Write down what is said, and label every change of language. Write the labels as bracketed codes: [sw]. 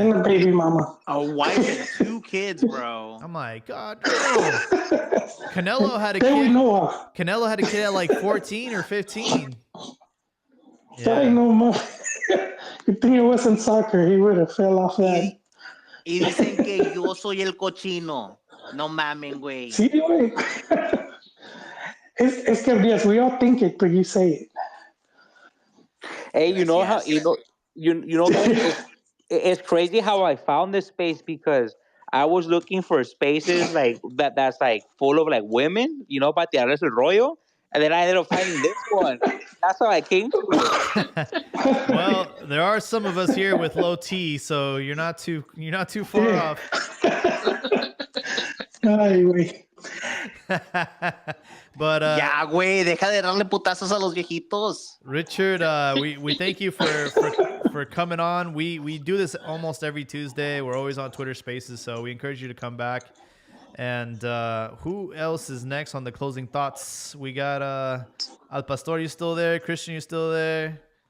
[en] And a baby mama. A wife and 2 kids, bro. I'm like, God, no. Canelo had a That we kid. know of. Canelo had a kid at like 14 or 15. I know, man. Good thing it wasn't soccer. He would have fell off that. [es] Y dicen que yo soy el cochino. No mamen, güey. Sí, güey. Es que [en] yes, we all think it, but you say it. Hey, Yes. guys, it's crazy how I found this space because I was looking for spaces like that's like full of like women, [es] para tirarles el rollo, [en] and then I ended up finding this one. That's how I came to it. Well, there are some of us here with low T, so you're not too far off. [es] Ay, güey. [en] But [es] Ya, güey, deja de darle putazos a los viejitos. [en] Richard, we thank you for coming on. We do this almost every Tuesday. We're always on Twitter Spaces, so we encourage you to come back. And who else is next on the closing thoughts? We got Al Pastor, you still there? Christian, you still there?